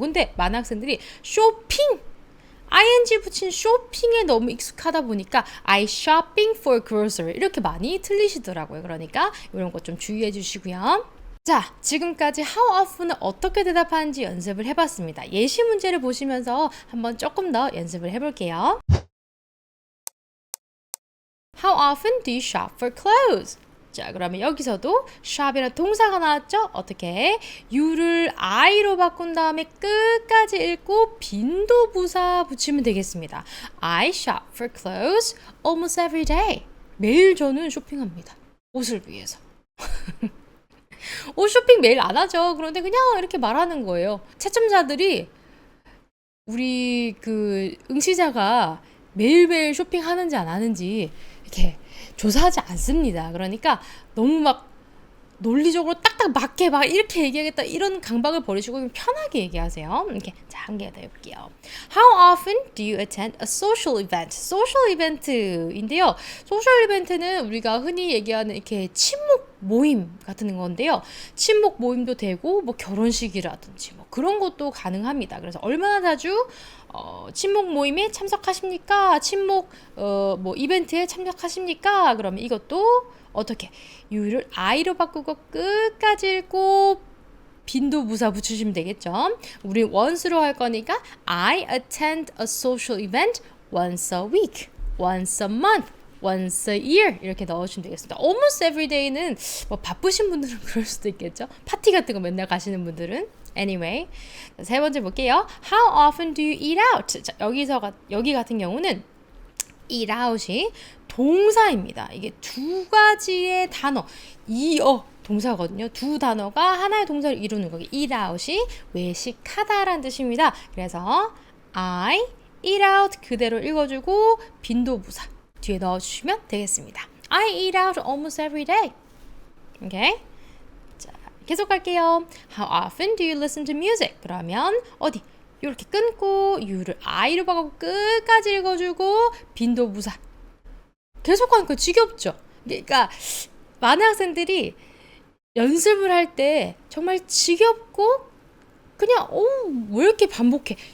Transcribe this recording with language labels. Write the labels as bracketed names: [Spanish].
[Korean] 근데 많은 학생들이 쇼핑 ing 붙인 쇼핑에 너무 익숙하다 보니까 [English] I shopping for grocery [Korean] 이렇게 많이 틀리시더라고요. 그러니까 이런 거 좀 주의해 주시고요. 자, 지금까지 how often을 어떻게 대답하는지 연습을 해봤습니다. 예시 문제를 보시면서 한번 조금 더 연습을 해볼게요. [English] How often do you shop for clothes? [Korean] 자, 그러면 여기서도 shop이라는 동사가 나왔죠? 어떻게? you를 I로 바꾼 다음에 끝까지 읽고 빈도부사 붙이면 되겠습니다. [English] I shop for clothes almost every day. [Korean] 매일 저는 쇼핑합니다. 옷을 위해서. 옷 쇼핑 매일 안 하죠. 그런데 그냥 이렇게 말하는 거예요. 채점자들이 우리 그 응시자가 매일매일 쇼핑하는지 안 하는지 이렇게 조사하지 않습니다. 그러니까 너무 막 논리적으로 딱딱 맞게 막 이렇게 얘기하겠다 이런 강박을 버리시고 편하게 얘기하세요. 이렇게 자, 한 개 더 해볼게요. [English] How often do you attend a social event? [Korean] 소셜 이벤트인데요. 소셜 이벤트는 우리가 흔히 얘기하는 이렇게 친목 모임 같은 건데요. 친목 모임도 되고 뭐 결혼식이라든지 뭐 그런 것도 가능합니다. 그래서 얼마나 자주 친목 모임에 참석하십니까? 친목 뭐 이벤트에 참석하십니까? 그러면 이것도 어떻게 you를 I로 바꾸고 끝까지 읽고 빈도부사 붙이시면 되겠죠. 우리 once로 할 거니까 [English] I attend a social event once a week, once a month, once a year [Korean] 이렇게 넣으시면 되겠습니다. [English] almost every day [Korean] 는 뭐 바쁘신 분들은 그럴 수도 있겠죠. 파티 같은 거 맨날 가시는 분들은 anyway. 세 번째 볼게요. [English] How often do you eat out? [Korean] 자, 여기 같은 경우는 eat out이 동사입니다. 이게 두 가지의 단어, 동사거든요. 두 단어가 하나의 동사를 이루는 거기. eat out이 외식하다라는 뜻입니다. 그래서 [English] I eat out [Korean] 그대로 읽어주고 빈도부사 뒤에 넣어주시면 되겠습니다. [English] I eat out almost every day. [Korean] 오케이? 자, 계속 갈게요. [English] How often do you listen to music? [Korean] 그러면 어디? 이렇게 끊고 you를 I로 바꾸고 끝까지 읽어주고 빈도부사 계속 하니까 지겹죠? 그러니까 많은 학생들이 연습을 할 때 정말 지겹고 그냥 왜 이렇게 반복해?